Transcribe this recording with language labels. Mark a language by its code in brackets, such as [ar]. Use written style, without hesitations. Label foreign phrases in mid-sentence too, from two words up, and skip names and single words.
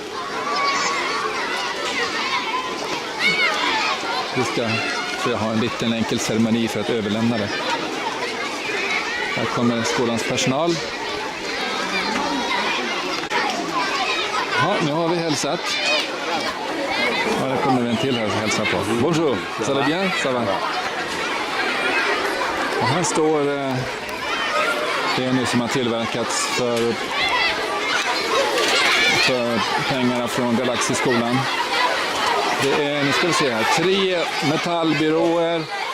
[sv] Vi ska ha en liten enkel ceremoni för att överlämna det. Här kommer skolans personal. Ja, nu har vi hälsat. Ja, det kommer en till här att hälsa på. [fr] Bonjour, ça va bien? Ça va? [sv] Och här står det nu som har tillverkats för pengarna från Galaxiskolan. Det är, nu ska vi se här, 3 metallbyråer.